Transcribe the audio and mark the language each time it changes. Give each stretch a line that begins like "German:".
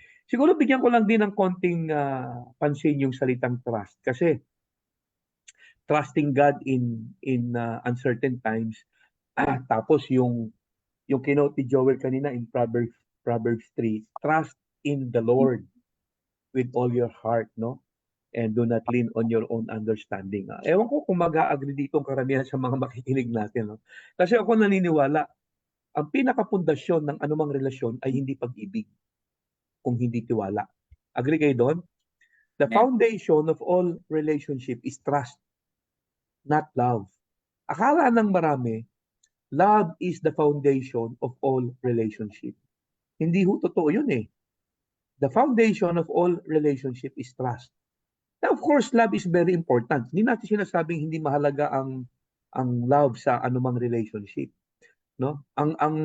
Filipino: Siguro bigyan ko lang din ng konting pansin yung salitang trust kasi
English: trusting God in uncertain times.
Filipino: Tapos yung kinote ni Joel kanina
English: in Proverbs 3, trust in the Lord with all your heart, no? And do not lean on your own understanding.
Filipino: Ewan ko kung mag-a-agree dito ang karamihan sa mga makikinig natin. No? Kasi ako naniniwala, ang pinakapundasyon ng anumang relasyon ay hindi pag-ibig, kung hindi tiwala. Agree kayo doon?
English: The foundation of all relationship is trust, not love.
Filipino: Akala ng marami,
English: love is the foundation of all relationship.
Filipino: Hindi ho totoo yun eh.
English: The foundation of all relationship is trust. Now, of course, love is very important.
Filipino: Hindi natin sinasabing hindi mahalaga ang love sa anumang relationship, no? Ang